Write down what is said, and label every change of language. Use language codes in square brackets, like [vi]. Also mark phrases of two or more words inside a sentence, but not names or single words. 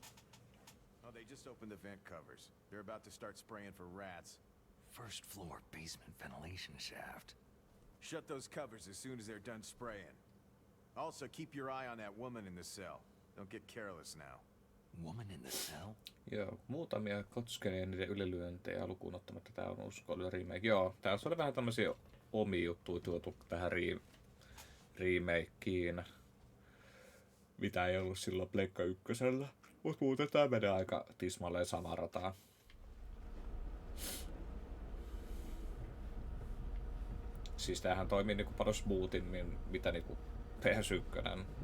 [en] Oh, they just opened the vent covers. They're about to start spraying for rats. First floor basement ventilation shaft. Shut those covers as soon as they're done spraying. Also, keep your eye on that woman in the cell. Don't get careless now. Woman in the cell? [fi] Joo, muutamia koskee niiden ylilyöntejä lukuun ottamatta. Tää on uskollinen remake. Joo, tässä oli vähän tämmösiä omia juttuja tuotu tähän remakeen. Mitä ei ollut silloin Pleikka ykkösellä. Mut muuten tää menee aika tismalleen samaa rataa. Siis tämähän toimii niinku paljon smoothimmin, mitä niinku PS1.